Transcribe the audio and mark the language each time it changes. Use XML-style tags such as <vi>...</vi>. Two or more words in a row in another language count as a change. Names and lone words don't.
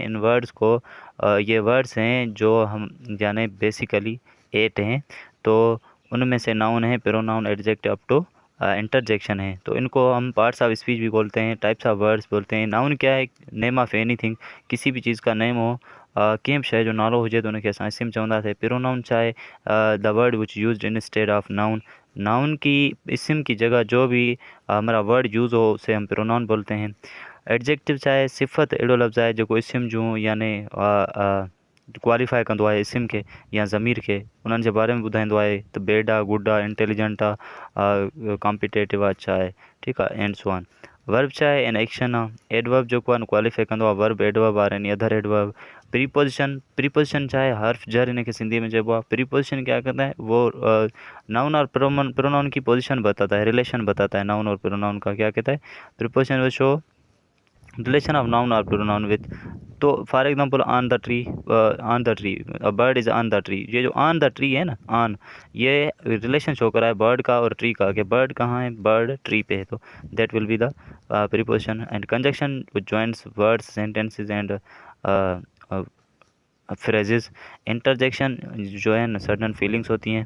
<ur>ان ورڈز کو یہ ورڈز ہیں جو ہم یعنی بیسکلی 8 ہیں. تو ان میں سے ناؤن ہے,</ur> <en>pronoun, adjective up to interjection</en> <ur>ہے. تو ان کو ہم</ur> <en>parts of speech</en> <ur>بھی بولتے ہیں,</ur> <en>types of words</en> <ur>بولتے ہیں. ناؤن کیا ہے?</ur> <en>name of anything,</en> <ur>کسی بھی چیز کا نیم ہو,</ur> <sd>कंहिं शइ जो नालो हुजे तो उनखे असां इस्म चवंदासीं। प्रोनाउन छा आहे?</sd> <en>The word which used instead of noun.</en> <ur>ناؤن کی اسم کی جگہ جو بھی ہمارا ورڈ یوز ہو اسے ہم پروناؤن بولتے ہیں.</ur> <sd>एडजेक्टिव छा आहे? सिफ़त अहिड़ो लफ़्ज़ आहे जेको इस्म जूं याने क्वालिफाई कंदो आहे इस्म खे या ज़मीर खे, उन्हनि जे बारे में ॿुधाईंदो आहे त बैड आहे, गुड आहे, इंटेलिजेंट आहे, कॉम्पिटेटिव आहे, छा आहे, ठीकु आहे,</sd> <en>and so on.</en> <sd>वर्ब छा आहे?</sd> <en>an action</en> <sd>आहे। एडवर्ब जेको आहे न क्वालिफाई कंदो आहे</sd> <en>verb, adverb or any other adverb.</en> <sd>प्रीपोजिशन छा आहे? हर्फ जर इनखे सिंधी में चइबो आहे।</sd> <ur>پریپوزیشن کیا کرتا ہے؟ وہ ناؤن اور پروناؤن کی پوزیشن بتاتا ہے، ریلیشن بتاتا ہے ناؤن اور پروناؤن کا. کیا کہتا ہے?</ur> <en>Preposition will show relation of noun और pronoun with। तो for example on the tree, on the tree, a bird is on the tree।</en> <ur>یہ جو</ur> <en>on the tree</en> <ur>ہے نا، آن، یہ ریلیشن شو کر رہا ہے برڈ کا اور ٹری کا، کہ برڈ کہاں ہے?</ur> <en>bird tree</en> <ur>پہ ہے.</ur> <en>तो that will be the preposition. And conjunction which joints words, sentences and phrases।</en> <ur>انٹرجیکشن جو ہے نا</ur> <en>certain feelings</en> <ur>ہوتی ہیں.</ur>